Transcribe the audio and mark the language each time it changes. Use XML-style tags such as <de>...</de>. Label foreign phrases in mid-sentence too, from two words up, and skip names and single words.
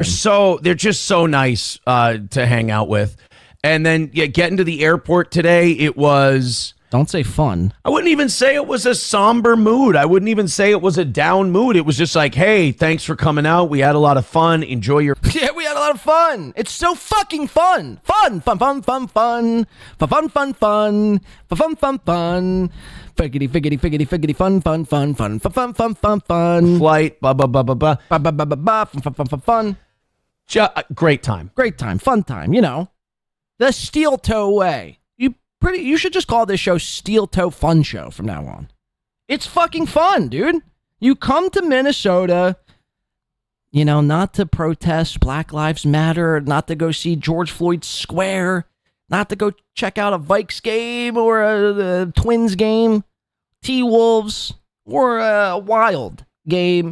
<en>So they're just so nice to hang out with. And then getting to the airport today, it was... Don't say fun. I wouldn't even say it was a somber mood. I wouldn't even say it was a down mood. It was just like, hey, thanks for coming out. We had a lot of fun. Enjoy your... Yeah, we had a lot of fun. It's so fucking fun. Fun, fun, fun, fun, fun. Fun, fun, fun. Fun, fun, fun. Figgity, figgity, figgity, figgity, fun, fun, fun, fun, fun, fun, fun, fun. Flight, ba, ba, ba, ba, ba. Ba, ba, ba, ba, ba, fun, fun, fun, fun. Great time. Great time. Fun time, The steel toe way. You should just call this show Steel Toe Fun Show from now on. It's fucking fun, dude. You come to Minnesota, not to protest Black Lives Matter, not to go see George Floyd Square, not to go check out a Vikes game or a Twins game, T-Wolves, or a Wild game.</en>